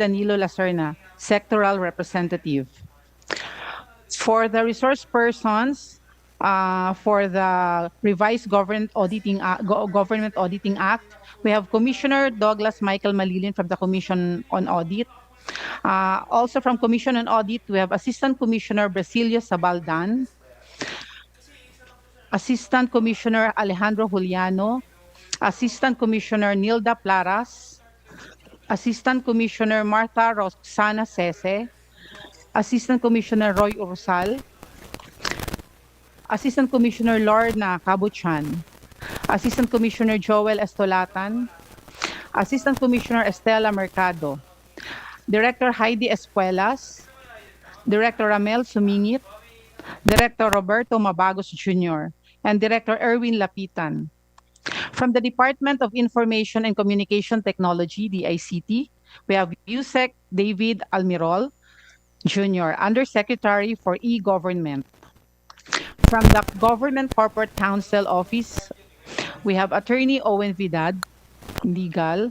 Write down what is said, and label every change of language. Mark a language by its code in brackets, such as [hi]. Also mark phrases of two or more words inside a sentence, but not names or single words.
[en] Danilo Lacerna, Sectoral Representative. For the resource persons, for the revised Government Auditing Act, we have Commissioner Douglas Michael Malilin from the Commission on Audit. Also from Commission on Audit, we have Assistant Commissioner Brasilio Sabaldan, Assistant Commissioner Alejandro Juliano, Assistant Commissioner Nilda Plaras, Assistant Commissioner Martha Roxana Sese, Assistant Commissioner Roy Ursal, Assistant Commissioner Lorna Cabuchan, Assistant Commissioner Joel Estolatan, Assistant Commissioner Estela Mercado, Director Heidi Espuelas, Director Ramel Sumingit, Director Roberto Mabagos Jr., and Director Erwin Lapitan. From the Department of Information and Communication Technology, DICT, we have Yusek David Almirol Jr., Undersecretary for E-Government. From the Government Corporate Counsel Office, we have Attorney Owen Vidad, Legal.